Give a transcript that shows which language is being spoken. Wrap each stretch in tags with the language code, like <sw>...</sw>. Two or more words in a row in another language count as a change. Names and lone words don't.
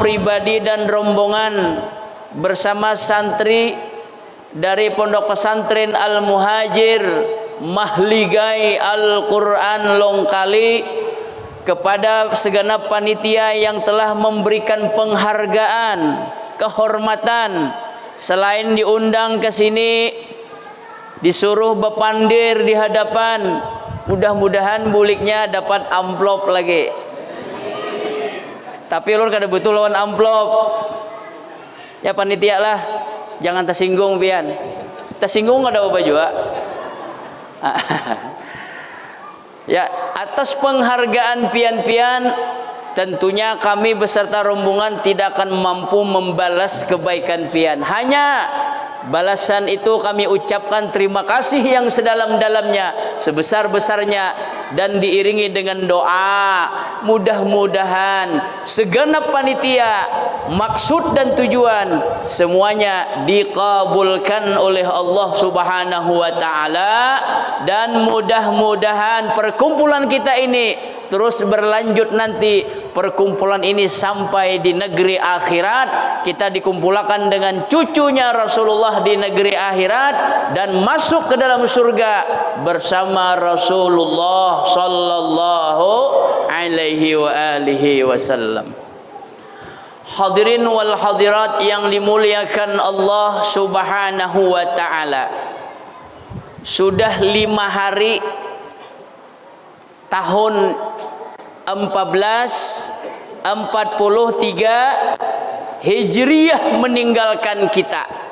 <id>pribadi dan rombongan bersama santri dari Pondok Pesantren Al-Muhajir Mahligai Al-Quran Longkali, kepada segenap panitia yang telah memberikan penghargaan, kehormatan, selain diundang ke sini, disuruh bepandir di hadapan, mudah-mudahan buliknya dapat amplop lagi.</id> <bjn>Tapi ulun kada butuh lawan amplop. Ya panitia lah, jangan tersinggung pian.</bjn> <id>Tersinggung ada apa juga. Ya, atas penghargaan pian-pian, tentunya kami beserta rombongan tidak akan mampu membalas kebaikan pian. Hanya balasan itu kami ucapkan terima kasih yang sedalam-dalamnya, sebesar-besarnya, dan diiringi dengan doa. Mudah-mudahan segenap panitia, maksud dan tujuan semuanya dikabulkan oleh</id> <ar>الله سبحانه وتعالى,</ar> <id>dan mudah-mudahan perkumpulan kita ini terus berlanjut nanti. Perkumpulan ini sampai di negeri akhirat, kita dikumpulkan dengan cucunya Rasulullah di negeri akhirat dan masuk ke dalam surga bersama Rasulullah</id> <ar>صلى الله عليه وعلى آله وسلم. الحاضرين والحاضرات</ar> <id>yang dimuliakan</id> <ar>الله سبحانه وتعالى,</ar> <id>sudah 5 hari tahun 1443 Hijriah meninggalkan kita.</id>